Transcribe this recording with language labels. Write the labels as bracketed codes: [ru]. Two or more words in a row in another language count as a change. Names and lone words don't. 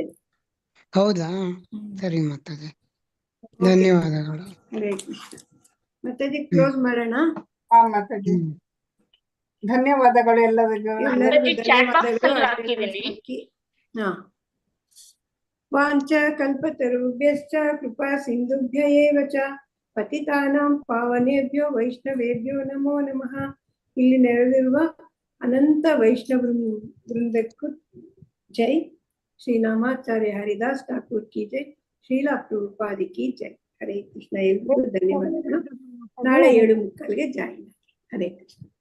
[kn] ಹೌದಾ ಸರಿ ಮಾತಾಜಿ ಧನ್ಯವಾದಗಳು. ಹರೇ ಕೃಷ್ಣ. ಮಾತಾಜಿ ಕ್ಲೋಸ್ ಮಾಡೋಣ. ಹಾ ಮಾತಾಜಿ ಧನ್ಯವಾದಗಳು ಎಲ್ಲರಿಗೂ. ಎಲ್ಲರಿಗೂ [en] chat box [kn] ಧನ್ಯವಾದಗಳು. ಅಲ್ಲಿ ಹಾಕಿದ್ದೀನಿ. [sa] ಹಾ ವಾಂಚ ಕಲ್ಪತರುಭ್ಯಶ್ಚ ಕೃಪಾ ಸಿಂಧುಭ್ಯ ಏವ ಚ ಪತಿತಾನಾಂ ಪಾವನೇಭ್ಯೋ ವೈಷ್ಣವೇಭ್ಯೋ ನಮೋ ನಮಃ. [kn] ಇಲ್ಲಿ ನೆರೆದಿರುವ ಅನಂತ ವೈಷ್ಣವ ವೃಂದಕ್ಕೂ ಜೈ. ಶ್ರೀರಾಮಾಚಾರ್ಯ ಹರಿದಾಸ್ ಠಾಕೂರ್ [hi] की जय. [kn] ಶ್ರೀಲಾ ಪ್ರಭುಪಾದಿ [hi] की जय. [kn] ಹರೇ ಕೃಷ್ಣ. ಎಲ್ರಿಗೂ ಧನ್ಯವಾದಗಳು. ನಾಳೆ 7:30ಗೆ ಜಾಯಿನ್. ಹರೇ ಕೃಷ್ಣ.